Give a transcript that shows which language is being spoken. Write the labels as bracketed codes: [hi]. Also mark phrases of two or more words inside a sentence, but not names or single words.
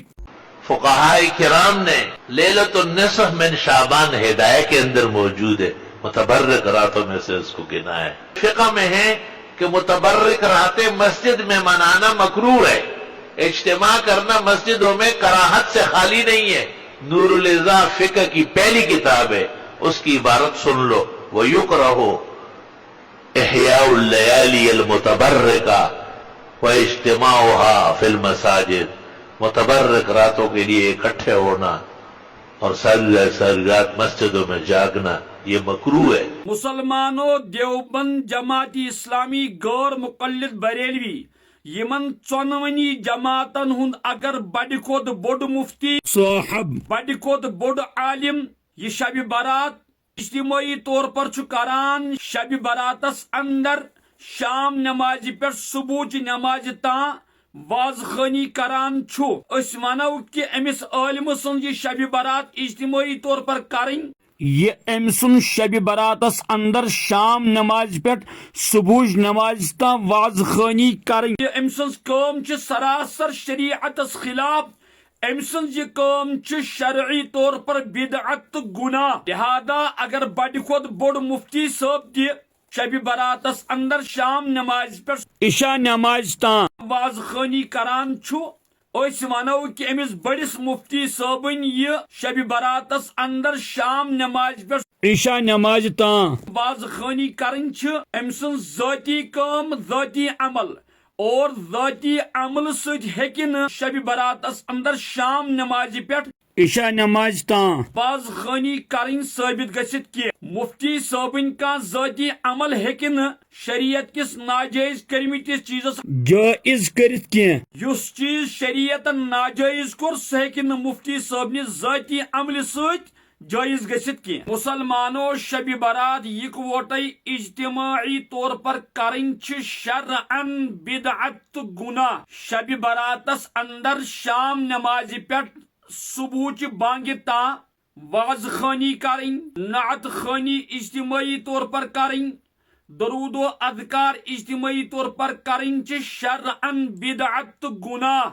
[ur] فقہائے کرام نے لیلۃ النصف من شعبان ہدایہ کے اندر موجود ہے، متبرک راتوں میں سے اس کو گنا ہے۔ فقہ میں ہے کہ متبرک راتیں مسجد میں منانا مکروہ ہے، اجتماع کرنا مسجدوں میں کراہت سے خالی نہیں ہے۔ نور الازا فقہ کی پہلی کتاب ہے، اس کی عبارت سن لو، [ar] وَيُكْرَهُ إِحْيَاءُ اللَّيَالِيَ الْمُتَبَرِّكَةِ وَاجْتِمَاعُهَا فِي الْمَسَاجِدِ۔ [ur] متبرک راتوں کے لیے اکٹھے ہونا اور ساری رات مسجدوں میں جاگنا یہ مکروہ ہے۔ [ks] مسلمانوں دیوبند جماعت اسلامی غیر مقلد بریلوی یمن ژۄنوٕنی جماعتن ہند اگر بڑ کھوت بوڑ مفتی صاحب بڑ کھوت بوڑ عالم یہ شب برات اجتماعی طور پر کران شب براتس اندر شام نماز پہ صبح نماز تاں واز خانی کران چھو اس ونو کہ امس عالم سن یہ شب برات اجتماعی طور پر کریں یہ ام سن شب براتس اندر شام نماز پہ صبح نماز تا واز خانی کریں یہ ام سن کام چھ سراسر شریعتس خلاف، ام سن یہ کام چھ شرعی طور پر بدعت گناہ، لہذا اگر بڑ کھوت بوڑ مفتی صاحب تہ شب براتس اندر شام نماز پہ عشاء نماز تاں واز خانی کران چھو اس ونو کہ امس بڑس مفتی صٲبن یہ شب براتس اندر شام نماز پہ عشاء نماز تاں واز خانی کرن چھ ام سن ذاتی کام ذاتی عمل اور ذاتی عمل سۭتۍ ہیٚکہِ نہٕ شب براتس اندر شام نماز پہ عشاء نماز تاں واز خانی کرن ثابت گژھِتھ کہ مفتی صٲبن کانٛہہ ذاتی عمل ہیٚکہِ نہٕ شریعت کس ناجائز کرمتس چیزس جائز کرت کینٛہہ، یس چیز شریعتن ناجائز کور سہ ہیٚکہِ نہٕ مفتی صٲبنِس ذاتی عملہِ سۭتۍ جائز گژھِتھ کینٛہہ۔ مسلمانوں شب برات یکوٹے اجتماعی طور پر کریں چھ شرعن بدعت تہ گناہ۔ شب براتس اندر شام نماز پہ صبح بانگہ تاں واز خانی کریں، نعت خانی اجتماعی طور پر کریں، درود و اذکار اجتماعی طور پر کریں چھ شرعن بدعت تہ گناہ۔